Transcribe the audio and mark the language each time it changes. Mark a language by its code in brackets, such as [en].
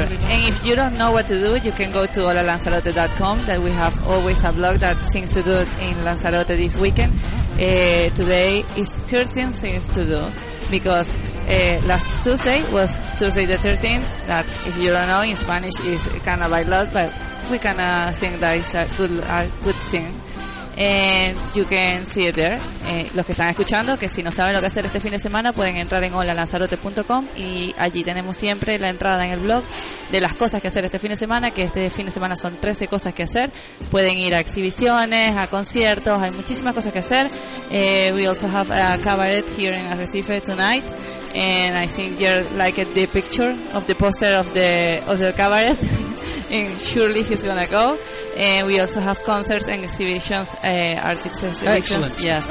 [en] And if you don't know what to do, you can go to holalanzarote.com, that we have always a blog that things to do in Lanzarote this weekend. Today is 13 things to do, because last Tuesday was Tuesday the 13th, that if you don't know, in Spanish is kind of a lot, but we kind of think that it's a good thing. And you can see it there. [es] Los que están escuchando, que si no saben lo que hacer este fin de semana, pueden entrar en holalanzarote.com y allí tenemos siempre la entrada en el blog de las cosas que hacer este fin de semana, que este fin de semana son 13 cosas que hacer. Pueden ir a exhibiciones, a conciertos, hay muchísimas cosas que hacer. [en] We also have a cabaret here in Arrecife tonight, and I think you like the picture of the poster of the cabaret. And surely he's gonna go. And we also have concerts and exhibitions, art exhibitions. Excellent. Yes.